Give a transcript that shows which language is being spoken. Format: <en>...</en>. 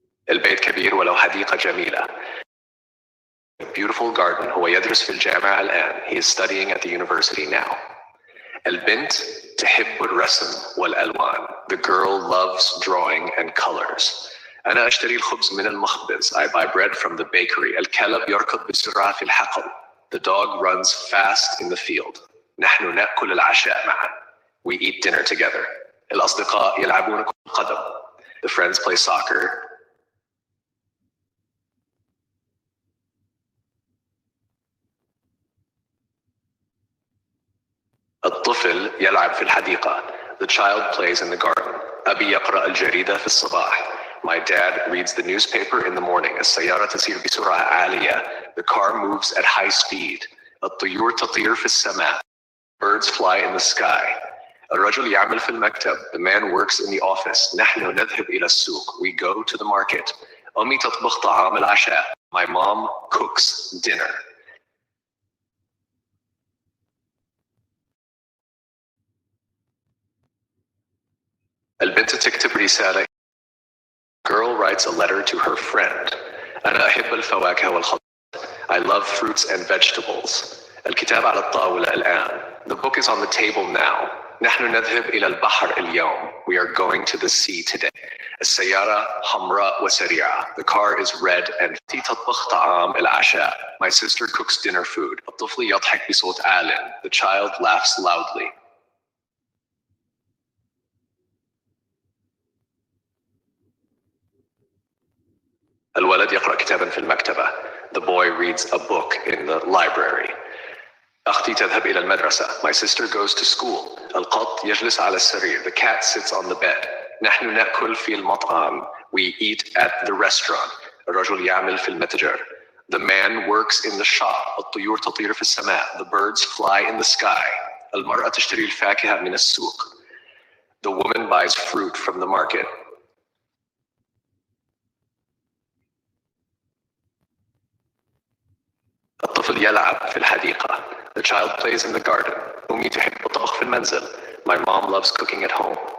<ar>البيت كبير ولو حديقة جميلة.</ar> <en>Beautiful garden.</en> <ar>هو يدرس في الجامعة الآن.</ar> <en>He is studying at the university now.</en> <ar>البنت تحب الرسم والألوان.</ar> <en>The girl loves drawing and colors.</en> <ar>أنا أشتري الخبز من المخبز.</ar> <en>I buy bread from the bakery.</en> <ar>الكلب يركض بسرعة في الحقل.</ar> <en>The dog runs fast in the field.</en> <ar>نحن نأكل العشاء معا.</ar> <en>We eat dinner together.</en> <ar>الأصدقاء يلعبون كرة القدم.</ar> <en>The friends play soccer.</en> <ar>الطفل يلعب في الحديقة.</ar> <en>The child plays in the garden.</en> <ar>أبي يقرأ الجريدة في الصباح.</ar> <en>My dad reads the newspaper in the morning.</en> <ar>السيارة تسير بسرعة عالية.</ar> <en>The car moves at high speed.</en> <ar>الطيور تطير في السماء.</ar> <en>Birds fly in the sky.</en> <ar>الرجل يعمل في المكتب.</ar> <en>The man works in the office.</en> <ar>نحن نذهب إلى السوق.</ar> <en>We go to the market.</en> <ar>أمي تطبخ طعام العشاء.</ar> <en>My mom cooks dinner.</en> <ar>البنت تكتب رسالة.</ar> <en>Girl writes a letter to her friend.</en> <ar>أنا أحب الفواكه والخضار.</ar> <en>I love fruits and vegetables.</en> <ar>الكتاب على الطاولة الآن.</ar> <en>The book is on the table now.</en> <ar>نحن نذهب إلى البحر اليوم.</ar> <en>We are going to the sea today.</en> <ar>السيارة حمراء وسريعة.</ar> <en>The car is red and</en> <ar>تطبخ طعام العشاء.</ar> <en>My sister cooks dinner food.</en> <ar>الطفل يضحك بصوت عال.</ar> <en>The child laughs loudly.</en> <ar>الولد يقرأ كتابا في المكتبة.</ar> <en>The boy reads a book in the library.</en> <ar>أختي تذهب إلى المدرسة.</ar> <en>My sister goes to school.</en> <ar>القط يجلس على السرير.</ar> <en>The cat sits on the bed.</en> <ar>نحن نأكل في المطعم.</ar> <en>We eat at the restaurant.</en> <ar>الرجل يعمل في المتجر.</ar> <en>The man works in the shop.</en> <ar>الطيور تطير في السماء.</ar> <en>The birds fly in the sky.</en> <ar>المرأة تشتري الفاكهة من السوق.</ar> <en>The woman buys fruit from the market.</en> <ar>الطفل يلعب في الحديقة.</ar> <en>The child plays in the garden.</en> <ar>أمي تحب الطبخ في المنزل.</ar> <en>My mom loves cooking at home.</en>